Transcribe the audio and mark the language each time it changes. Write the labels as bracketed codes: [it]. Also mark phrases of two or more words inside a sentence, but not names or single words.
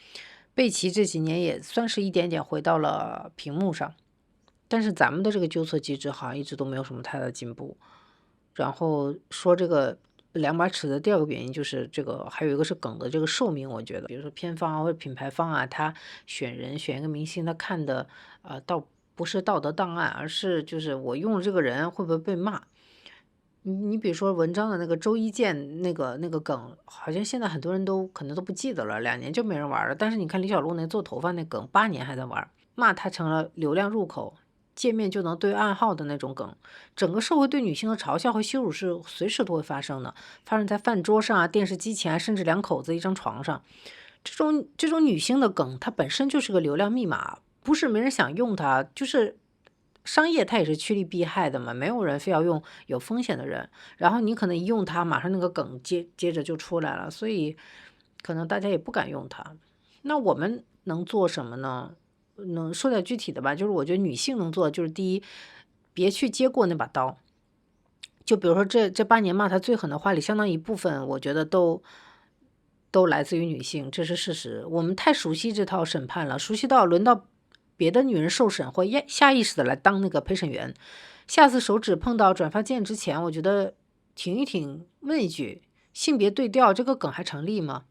[zh] 貝奇這幾年也算是一點點回到了屏幕上，但是咱們的這個糾錯機制好像一直都沒有什麼太大的進步。然後說這個兩把尺的第二個原因就是這個，還有一個是梗的這個壽命。我覺得比如說片方啊或者品牌方啊，他選一個明星，他看的倒不是道德檔案，而是就是我用了這個人會不會被罵。你比如說文章的那個周一健那個梗，好像現在很多人都可能都不記得了，2年就沒人玩了。但是你看李小璐那做頭髮那梗，8年還在玩，罵他成了流量入口，見面就能對暗號的那種梗。整個社會對女性的嘲笑和羞辱是隨時都會發生的，發生在飯桌上啊、電視機前啊，甚至兩口子一張床上。這種女性的梗，它本身就是個流量密碼，不是沒人想用它，就是商業它也是趨利避害的嘛，沒有人非要用有風險的人。然後你可能一用它，馬上那個梗接着就出來了，所以可能大家也不敢用它。那我們能做什麼呢？能說點具體的吧，就是我覺得女性能做的就是第一，別去接過那把刀。就比如說這8年罵她最狠的話裡，相當一部分我覺得都來自於女性，這是事實。我們太熟悉這套審判了，熟悉到輪到別的女人受審會下意識的來當那個陪審員。下次手指碰到轉發鍵之前，我覺得停一停，問一句，性別對調這個梗還成立嗎？